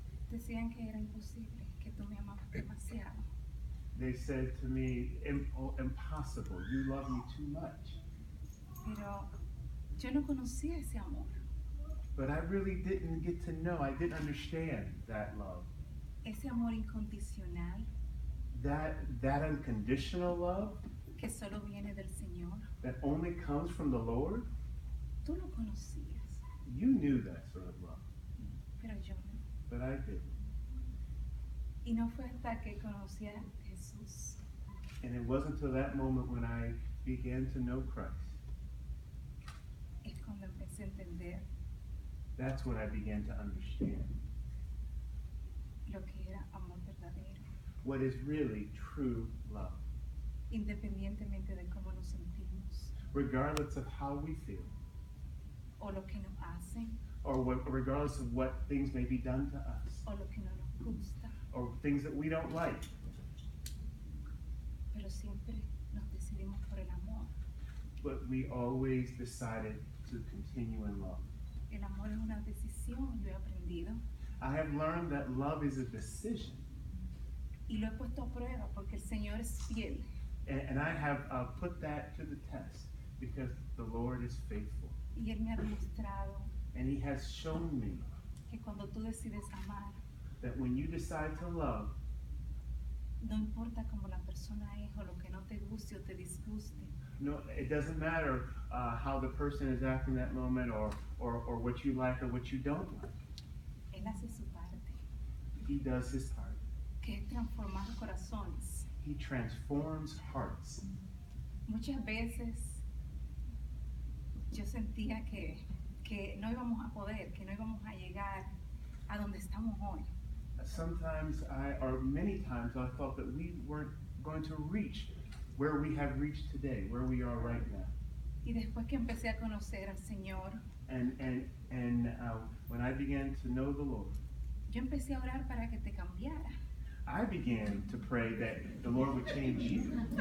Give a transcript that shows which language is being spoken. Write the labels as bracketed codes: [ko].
[es] decían que era imposible, que tú me amabas demasiado. [en] they said to me, impossible, you love me too much. [es] Pero yo no conocía ese amor, [en] But I really didn't get to know, I didn't understand that love. [es] ese amor incondicional [en] That unconditional love [es] que solo viene del Señor. [en] that only comes from the Lord, [es] Tú lo conocías, [en] you knew that sort of love, [es] pero yo no. [en] but I didn't. [es] Y no fue hasta que conocí a Jesús [en] And it wasn't until that moment when I began to know Christ, [es] es cuando empecé a entender [en] that's when I began to understand [es] lo que era amor verdadero, [en] what is really true love, [es] independientemente de cómo nos sentimos [en] regardless of how we feel, [es] o lo que nos hacen [en] or regardless of what things may be done to us, [es] o lo que no nos gusta, [en] or things that we don't like. [es] pero siempre nos decidimos por el amor. [en] But we always decided to continue in love. [es] El amor es una decisión, lo he aprendido [en] I have learned that love is a decision, [es] y lo he puesto a prueba porque el Señor es fiel. [en] and I have put that to the test because the Lord is faithful, [es] Y Él me ha demostrado [en] and He has shown me [es] que cuando tú decides amar, [en] that when you decide to love, [es] no importa cómo la persona es o lo que no te guste o te disguste, [en] no, it doesn't matter how the person is acting that moment, or what you like or what you don't like. [es] Él hace su parte, [en] He does His part. [es] que es transformar corazones. [en] He transforms hearts. [es] Muchas veces yo sentía que no íbamos a poder, que no íbamos a llegar a donde estamos hoy. [en] Sometimes or many times I thought that we weren't going to reach where we have reached today, where we are right now. [es] Y después que empecé a conocer al Señor, [en] And when I began to know the Lord, [es] yo empecé a orar para que te cambiara. [en] I began to pray that the Lord would change you.